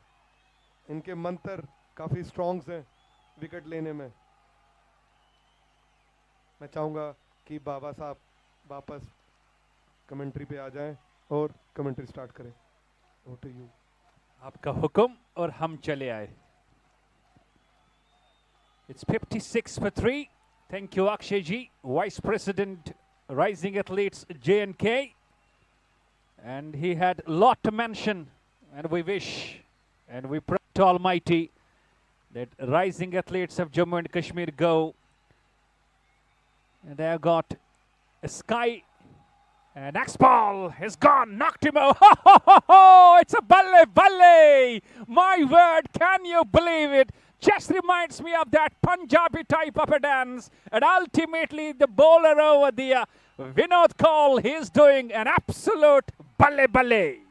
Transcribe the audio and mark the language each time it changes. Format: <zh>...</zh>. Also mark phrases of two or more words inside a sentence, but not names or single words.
<hi>इनके मंत्र काफी स्ट्रॉन्ग हैं विकेट लेने में। मैं चाहूंगा कि बाबा साहब वापस कमेंट्री पे आ जाएं और</hi> <en>commentary start</en> <hi>करें।</hi> <en>over to you.</en> <hi>आपका हुक्म और हम चले आए।</hi> <en>It's 56 for 3. Thank you, Akshay ji, Vice President, Rising Athletes JAndK. And he had a lot to mention, and we wish and we pray to Almighty that Rising Athletes of Jammu and Kashmir go. And they have got a sky. And next ball is gone, knocked him out. Ho, ho, ho, ho! It's a</en> <pa>balle, balle!</pa> <en>My word, can you believe it? Just reminds me of that Punjabi type of a dance. And ultimately, the bowler over there, Vinod Kaul, he's doing an absolute</en> <pa>balle, balle.</pa>